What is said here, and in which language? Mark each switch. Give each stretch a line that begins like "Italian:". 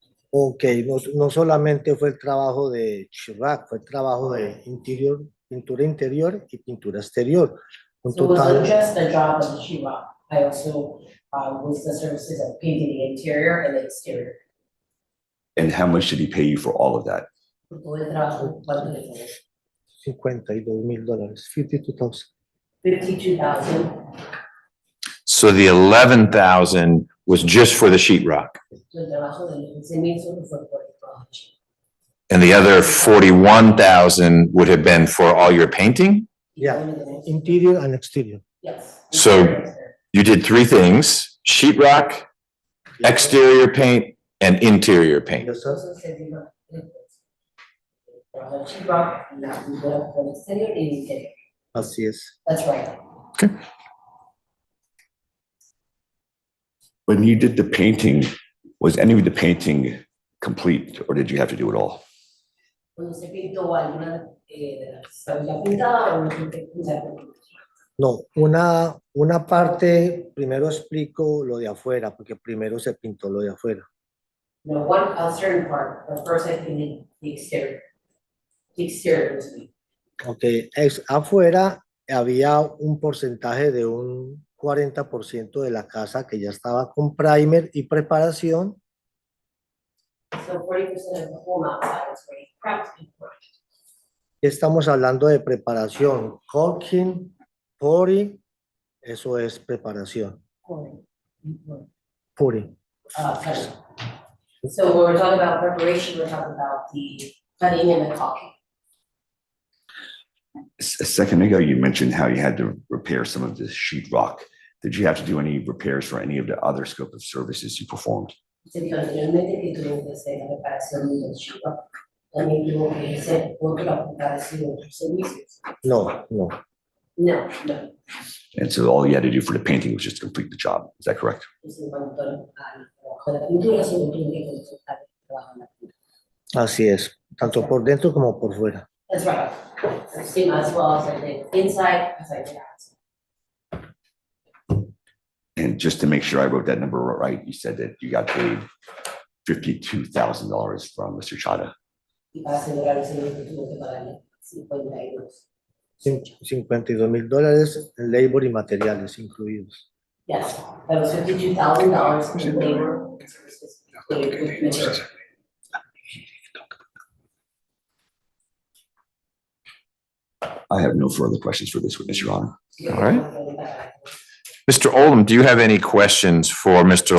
Spanish: Ok, no solamente fue el trabajo de chirrac, fue el trabajo de interior, pintura interior y pintura exterior. Un
English: So it wasn't
Spanish: total,
English: just the job of the sheetrock. I also was the services of painting the interior and the exterior. And how much did he pay you for all of that?
Spanish: Por todo el trabajo, ¿cuánto le pagué? $52,000, 52,000. 52,000.
English: So the 11,000 was just for the sheetrock.
Spanish: El trabajo de los 15,000 solo fue por el trabajo.
English: And the other 41,000 would have been for all your painting? Yeah, interior and exterior. Yes. So you did three things: sheetrock, exterior paint, and interior paint. Yes, sir.
Spanish: Entonces se vino el sheetrock, la pintura por el exterior y el interior. Así es.
English: That's right. When you did the painting, was any of the painting complete or did you have to do it all?
Spanish: Cuando se pintó alguna de las tablas pintadas o no pintadas. No, una parte, primero explico lo de afuera, porque primero se pintó lo de afuera.
English: No, a certain part, but first I painted the exterior. The exterior was me.
Spanish: Ok, afuera había un porcentaje de un 40% de la casa que ya estaba con primer y preparación.
English: So 40% of the home outside was already prepped and poured.
Spanish: Estamos hablando de preparación, caulking, pouring, eso es preparación,
English: Pouring. pouring. Cutting. So when we're talking about preparation, we're talking about the cutting and the caulking. A second ago, you mentioned how you had to repair some of the sheetrock. Did you have to do any repairs for any of the other scope of services you performed?
Spanish: Se dijo anteriormente que tuvo que hacer la preparación del sheetrock. También tuvo que hacer otra preparación de otros servicios. No.
English: No. And so all you had to do for the painting was just complete the job. Is that correct?
Spanish: Entonces, en cuanto al trabajo de la pintura, solo tuvo que completar el trabajo de la pintura. Así es, tanto por dentro como por fuera.
English: That's right. Same as well as I did inside as I did outside. And just to make sure I wrote that number right, you said that you got paid $52,000 from Mr. Chada.
Spanish: Y para asegurar el señor que tuvo que pagarle 52. $52,000 en labor y materiales incluidos.
English: Yes, that was $52,000 in labor and services. included with materials. I have no further questions for this witness, Your Honor. All right. Mr. Oldham, do you have any questions for Mr.